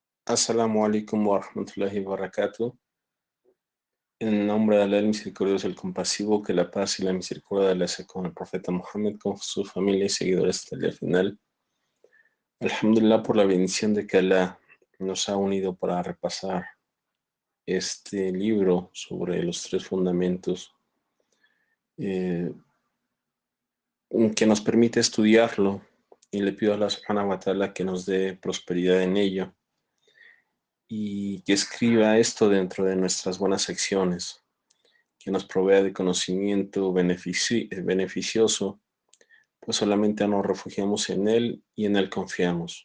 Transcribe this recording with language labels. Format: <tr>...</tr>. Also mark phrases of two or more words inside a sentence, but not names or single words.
<ar>السلام عليكم ورحمة الله وبركاته.</ar> <es>En el nombre de Allah, el misericordioso, el compasivo, que la paz y la misericordia de Allah sea con el profeta Muhammad, con su familia y seguidores hasta el día final. Alhamdulillah por la bendición de que Allah nos ha unido para repasar este libro sobre los tres fundamentos, que nos permite estudiarlo, y le pido a Allah</es> <ar>سبحانه وتعالى</ar> <es>que nos dé prosperidad en ello y que escriba esto dentro de nuestras buenas acciones, que nos provea de conocimiento beneficioso, pues solamente nos refugiamos en Él y en Él confiamos.</es>